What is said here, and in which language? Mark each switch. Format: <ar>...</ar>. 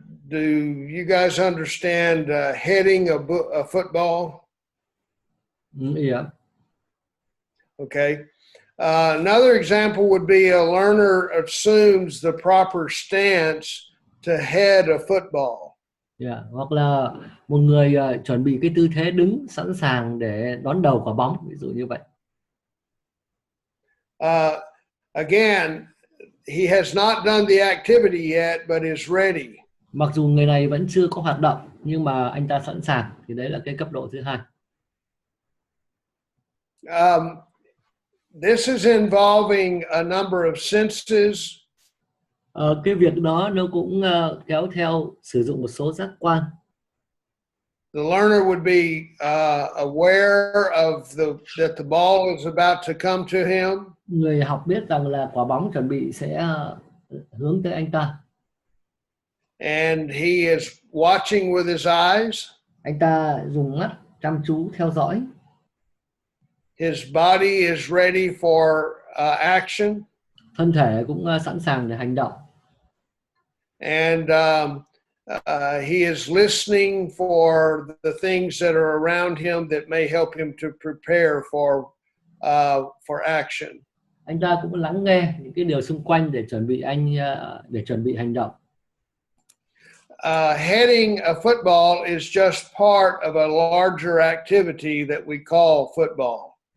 <en>Do you guys understand heading a football? Yeah. Okay. Another example would be a learner assumes the proper stance to head a football.</en> <vi>Hoặc là một người chuẩn bị cái tư thế đứng sẵn sàng để đón đầu quả bóng, ví dụ như vậy.</vi> <en>Again, he has not done the activity yet, but is ready.</en> <vi>Mặc dù người này vẫn chưa có hoạt động, nhưng mà anh ta sẵn sàng, thì đấy là cái cấp độ thứ hai.</vi> <en>This is involving a number of senses.</en> <vi>Cái việc đó nó cũng kéo theo sử dụng một số giác quan.</vi> <en>the learner would be aware of that the ball is about to come to him.</en> <vi>Người học biết rằng là quả bóng chuẩn bị sẽ hướng tới anh ta.</vi> <en>And he is watching with his eyes.</en> <vi>Anh ta dùng mắt chăm chú theo dõi.</vi> <en>His body is ready for action.</en> <vi>Thân thể cũng sẵn sàng để hành động.</vi> <en>And he is listening for the things that are around him that may help him to prepare for action.</en> <vi>Anh ta cũng lắng nghe những cái điều xung quanh để chuẩn bị hành động.</vi> <en>Heading a football is just part of a larger activity that we call football.</en>